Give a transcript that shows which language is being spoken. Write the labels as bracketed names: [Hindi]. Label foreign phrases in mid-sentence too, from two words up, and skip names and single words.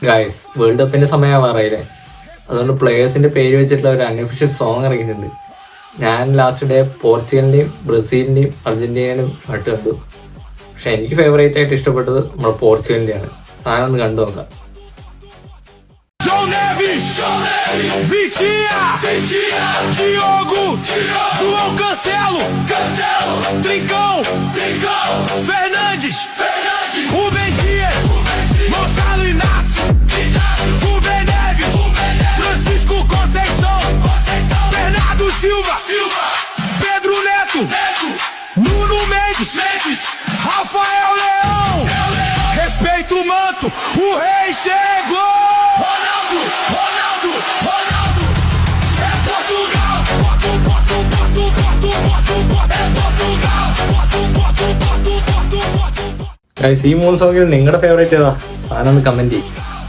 [Malayalam] ഗായ്സ്, വേൾഡ് കപ്പിന്റെ സമയമാറായില്ലേ? അതുകൊണ്ട് പ്ലേയേഴ്സിന്റെ പേര് വെച്ചിട്ടുള്ള ഒരു [English] unofficial song [Malayalam] ഇറങ്ങിയിട്ടുണ്ട്. ഞാൻ [English] last day [Malayalam] പോർച്ചുഗലിന്റെയും ബ്രസീലിന്റെയും അർജന്റീനയുടെയും പാട്ട് കണ്ടു. പക്ഷെ എനിക്ക് ഫേവറേറ്റ് ആയിട്ട് ഇഷ്ടപ്പെട്ടത് നമ്മുടെ പോർച്ചുഗലിന്റെയാണ്. സാധനം ഒന്ന് കണ്ടു നോക്കാം. [Portuguese] Diogo, João Cancelo, Trincão, Fernandes, Rubem Dias, Gonçalo Inácio, Rubem Neves, Francisco Conceição, Bernardo Silva, Pedro Neto, Nuno Mendes, Rafael Leão, respeita o manto, o rei chegou! Ronaldo, é Portugal! [Malayalam] ഗായ്സ്, ഈ 3 സോങ്ങിൽ നിങ്ങളുടെ ഫേവറേറ്റ് ഏതാ? സാധനം ഒന്ന് കമന്റ് ചെയ്യും.